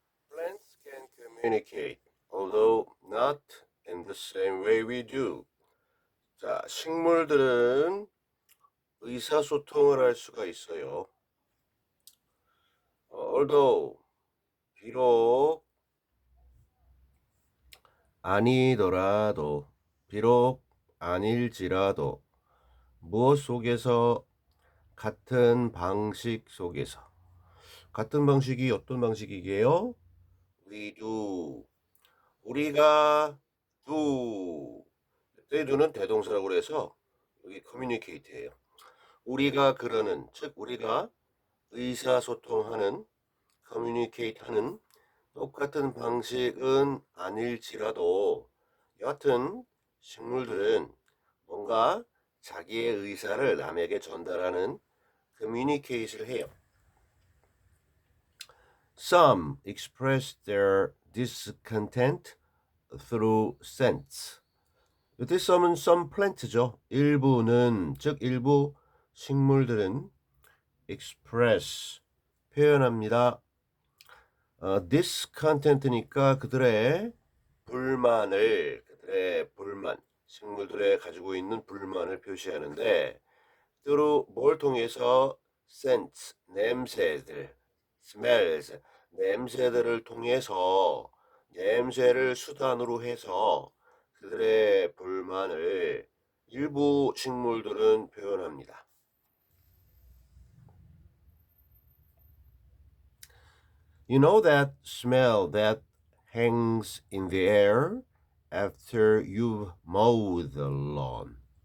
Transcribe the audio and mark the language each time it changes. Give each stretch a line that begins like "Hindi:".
English: Plants can communicate, although not in the same way we do.
Korean: 자, 식물들은 의사소통을 할 수가 있어요. although, 비록, 아니더라도, 비록, 아닐지라도, 무엇 속에서, 같은 방식 속에서. 같은 방식이 어떤 방식이게요?
English: We do.
Korean: 우리가
English: do.
Korean: 이때 do는 대동사라고 그래서 여기 communicate예요. 우리가 그러는, 즉 우리가 의사소통하는, communicate하는 똑같은 방식은 아닐지라도 여하튼 식물들은 뭔가 자기의 의사를 남에게 전달하는 communicate를 해요.
English: Some express their discontent through scents.
Korean: 이때 some은 some plant죠. 일부는, 즉 일부 식물들은 express, 표현합니다. discontent니까 그들의 불만을, 식물들의 가지고 있는 불만을 표시하는데 through 뭘 통해서? scents, 냄새들, smells, 냄새들을 통해서, 냄새를 수단으로 해서 그들의 불만을 일부 식물들은 표현합니다.
English: You know that smell that hangs in the air after you've mowed the lawn.